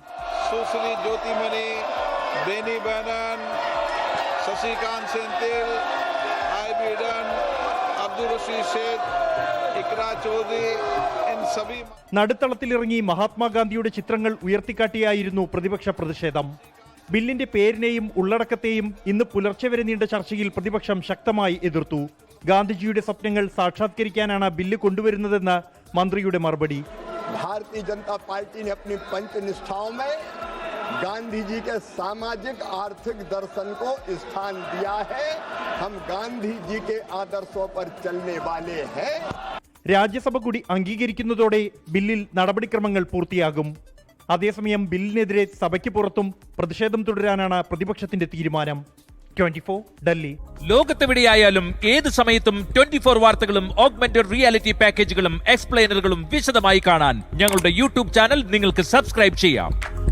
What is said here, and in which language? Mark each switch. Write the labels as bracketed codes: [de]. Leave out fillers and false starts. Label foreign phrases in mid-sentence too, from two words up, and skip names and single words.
[ml] നടുത്തളത്തിലിറങ്ങി മഹാത്മാഗാന്ധിയുടെ ചിത്രങ്ങൾ ഉയർത്തിക്കാട്ടിയായിരുന്നു പ്രതിപക്ഷ പ്രതിഷേധം. ബില്ലിന്റെ പേരിനെയും ഉള്ളടക്കത്തെയും ഇന്ന് പുലർച്ചെ വരെ നീണ്ട ചർച്ചയിൽ പ്രതിപക്ഷം ശക്തമായി എതിർത്തു. ഗാന്ധിജിയുടെ സ്വപ്നങ്ങൾ സാക്ഷാത്കരിക്കാനാണ് ബില്ല് കൊണ്ടുവരുന്നതെന്ന് മന്ത്രിയുടെ മറുപടി. [hi] भारतीय जनता पार्टी ने अपनी पंचनिष्ठाओं में गांधी जी के सामाजिक आर्थिक दर्शन को स्थान दिया है. हम गांधी जी के आदर्शों पर चलने वाले हैं. [ml] രാജ്യസഭ കൂടി അംഗീകരിക്കുന്നതോടെ ബില്ലിൽ നടപടിക്രമങ്ങൾ പൂർത്തിയാകും. അതേസമയം ബില്ലിനെതിരെ സഭയ്ക്ക് പുറത്തും പ്രതിഷേധം തുടരാനാണ് പ്രതിപക്ഷത്തിന്റെ തീരുമാനം. 24 ഡൽഹി. ലോകത്തെവിടെയായാലും ഏത് സമയത്തും 24 വാർത്തകളും [en] augmented reality [ml] പാക്കേജുകളും എക്സ്പ്ലെയിനറുകളും വിശദമായി കാണാൻ ഞങ്ങളുടെ യൂട്യൂബ് ചാനൽ നിങ്ങൾക്ക് സബ്സ്ക്രൈബ് ചെയ്യാം.